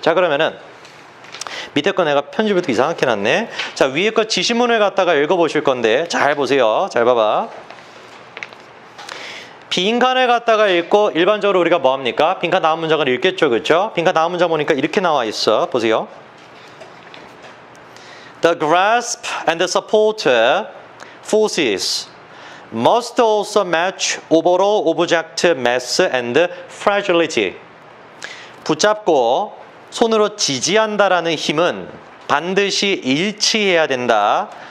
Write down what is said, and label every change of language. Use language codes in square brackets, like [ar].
[ko] 자, 그러면은 밑에 거 내가 편집을 또 이상하게 놨네. 자, 위에 거 지시문을 갖다가 읽어보실 건데 잘 보세요. 잘 봐봐. 빈칸을 갖다가 읽고 일반적으로 우리가 뭐 합니까? 빈칸 다음 문장을 읽겠죠. 그렇죠? 빈칸 다음 문장 보니까 이렇게 나와 있어. 보세요. [en] The grasp and the support forces must also match overall object mass and fragility. [ko] 붙잡고 손으로 지지한다라는 힘은 반드시 일치해야 된다.